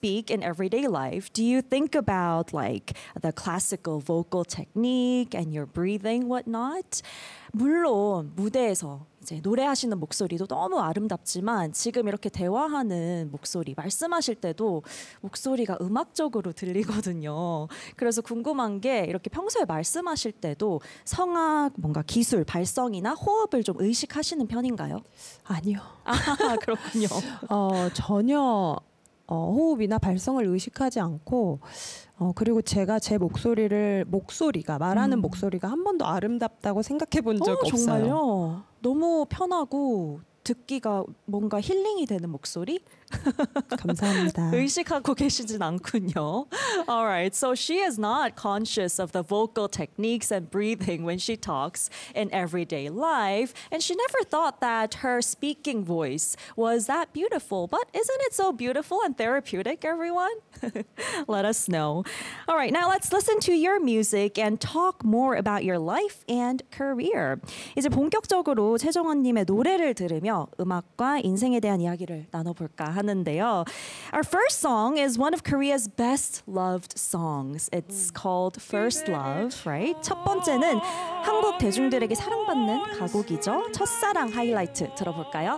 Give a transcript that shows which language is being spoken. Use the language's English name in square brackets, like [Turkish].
[English] speak in everyday life, do you think about like the classical vocal technique and your breathing, whatnot? [Korean] 물론 무대에서 이제 노래하시는 목소리도 너무 아름답지만 지금 이렇게 대화하는 목소리, 말씀하실 때도 목소리가 음악적으로 들리거든요. 그래서 궁금한 게 이렇게 평소에 말씀하실 때도 성악, 뭔가 기술, 발성이나 호흡을 좀 의식하시는 편인가요? 아니요. 아, 그렇군요. 전혀 호흡이나 발성을 의식하지 않고 그리고 제가 제 목소리가 말하는 목소리가 한 번도 아름답다고 생각해 본 적 없어요. 정말요? 너무 편하고 듣기가 뭔가 힐링이 되는 목소리? 감사합니다. 의식하고 계시진 않군요. [English] All right. So she is not conscious of the vocal techniques and breathing when she talks in everyday life. And she never thought that her speaking voice was that beautiful. But isn't it so beautiful and therapeutic, everyone? Let us know. All right. Now let's listen to your music and talk more about your life and career. [Korean] 이제 본격적으로 최정원님의 노래를 들으며 음악과 인생에 대한 이야기를 나눠볼까 하는데요. [English] Our first song is one of Korea's best loved songs. It's called First Love, right? [Korean] 첫 번째는 한국 대중들에게 사랑받는 가곡이죠. 첫사랑 하이라이트 들어볼까요?